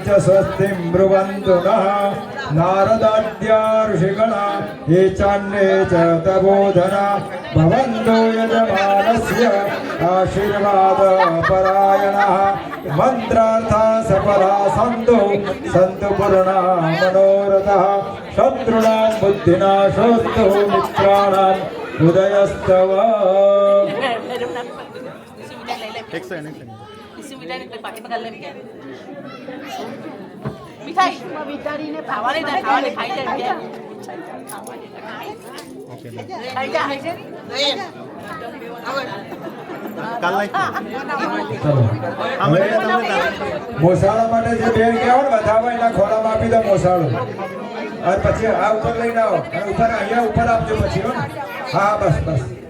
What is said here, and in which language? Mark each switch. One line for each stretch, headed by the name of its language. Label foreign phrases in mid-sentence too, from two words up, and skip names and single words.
Sanskrit: स्वस्तिं ब्रुवन्तु नः नारदाद्या ऋषिगणा ये चान्ये च तबोधना भवन्तु यजमानस्य आशीर्वादपरायणः मन्त्रार्था सफला सन्तु पूर्णा मनोरथः शत्रूणां बुद्धिनाशोऽस्तु मित्राणाम् उदयस्तव
Gujarati: મીઠાઈ વિચારીને ખાવાને ના ખાવાને ખાઈ જાય ખાઈ જાય મોસાળા માટે જે બેન કહેવો ને બધામાં એના ખોળામાં આપી દો મોસાળું અને પછી આ ઉપર લઈને આવો અને ઉપર અહીંયા ઉપર આપજો પછી હો ને હા બસ બસ